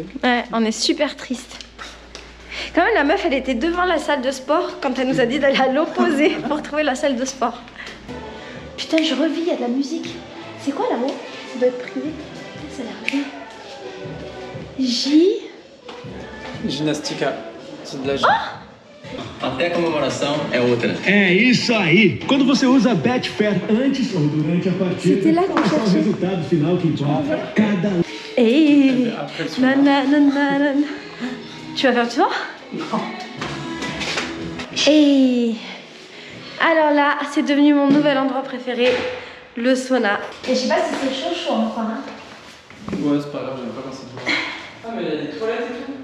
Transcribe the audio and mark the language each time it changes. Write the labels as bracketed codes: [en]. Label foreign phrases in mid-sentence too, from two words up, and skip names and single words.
[fr] Ouais, on est super triste. Quand même la meuf elle était devant la salle de sport quand elle nous a dit d'aller à l'opposé pour trouver la salle de sport. Putain je revis, il y a de la musique. C'est quoi là-haut? Ça doit être privé. Ça a l'air bien. Ginastica. C'est de la [pt] Até a comemoração é outra. É isso aí. Quando você usa Betfair antes ou durante a partida, [fr] C'était là qu'on [pt] é só o [fr] cherchait. [pt] resultado final que importa. Cada [fr] Et Après le soir. nanana. Tu vas faire du sport? Non. Et alors là, c'est devenu mon nouvel endroit préféré, le sauna. Et je sais pas si c'est chaud encore. Hein. Ouais, c'est pas grave, j'aime pas quand c'est dehors. Ah, mais il y a des toilettes et tout.